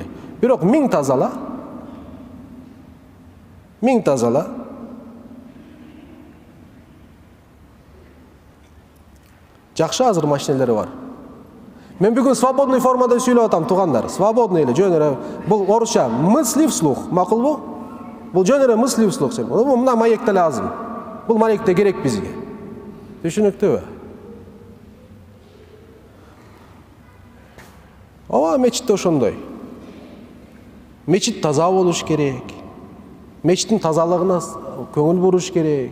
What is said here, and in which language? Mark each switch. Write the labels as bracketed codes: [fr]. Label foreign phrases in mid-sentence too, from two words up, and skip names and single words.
[ky] Бирок 1000 тазала. 1000 тазала. Жакшы азыр машиналары бар. Мен бүгүн свободный формада сүйлөп атам, тугандар. Свободный эле, жөн эле. Бул орусча [ru] мысли вслух, [ky] макулбу? Бул жөн эле [ru] мысли вслух. [ky] Мына маекте лазым. Бул маекте керек бизге. Түшүнүктүбү? Мечитте ошондой. Мечит таза болуш керек. Мечиттин тазалыгына көңүл буруш керек.